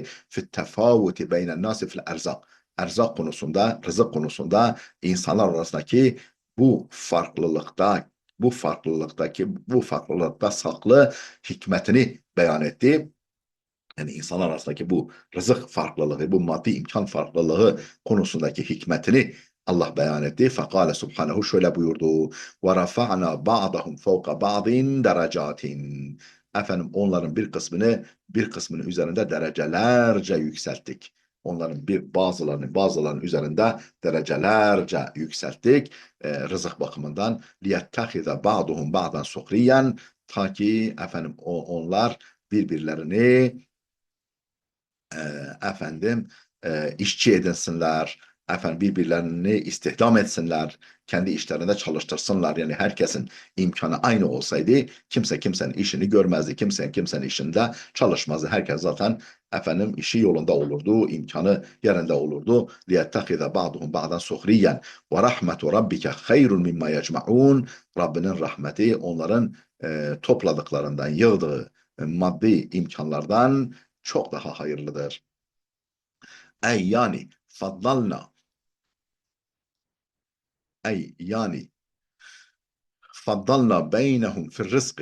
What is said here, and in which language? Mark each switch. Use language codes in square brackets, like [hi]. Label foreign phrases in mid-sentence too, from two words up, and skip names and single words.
[ar] في التفاوت بين الناس في الأرزاق. [tr] Erzak konusunda, rızık konusunda insanlar arasındaki bu farklılıkta saklı hikmetini beyan etti. Yani insanlar arasındaki bu rızık farklılığı, bu maddi imkan farklılığı konusundaki hikmetini Allah beyan etti. [ar] فقال سبحانه [tr] şöyle buyurdu. [ar] وَرَفَعْنَا بَعْضَهُمْ فَوْقَ بَعْضٍ دَرَجَاتٍ [tr] Efendim onların bir kısmının üzerinde derecelerce yükselttik. Onların bazılarının üzerinde derecelerce yükselttik. Rızık bakımından [ar] لِيَتَّخِذَ بَعْضُهُمْ بَعْضًا سُخْرِيًّا [tr] Ta ki onlar birbirlerini e, işçi edinsinler, birbirlerini istihdam etsinler, kendi işlerinde çalıştırsınlar. Yani herkesin imkanı aynı olsaydı kimse kimsenin işini görmezdi, kimsenin işinde çalışmazdı. Herkes zaten işi yolunda olurdu, imkanı yerinde olurdu. [ar] لِيَتَّخِذَ بَعْضُهُمْ بَعْضًا سُخْرِيًّا وَرَحْمَةُ رَبِّكَ خَيْرٌ مِمَّا يَجْمَعُونَ [tr] Rabbinin rahmeti onların topladıklarından, yığdığı maddi imkanlardan çok daha hayırlıdır. [ar] أي يعني فضلنا أي يعني فضلنا بينهم في الرزق.